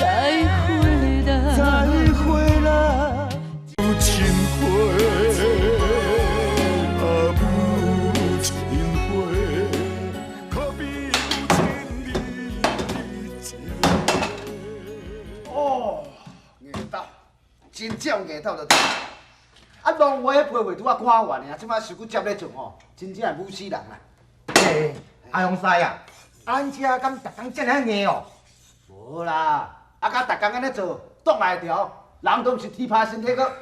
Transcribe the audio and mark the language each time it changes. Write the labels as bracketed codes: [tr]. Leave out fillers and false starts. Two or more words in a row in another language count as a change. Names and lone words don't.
[nan] 再会啦，再会啦，有情花，啊有情花，可比有情意。哦，硬斗，真正硬斗就对。啊，浪花迄批画拄啊看完的啊，即摆想去接咧做吼，真正是武死人啊！嘿，阿雄师啊，咱遮敢逐工遮尔硬哦？无啦，啊，甲逐工安尼做，挡来条，人都毋是铁打身体个。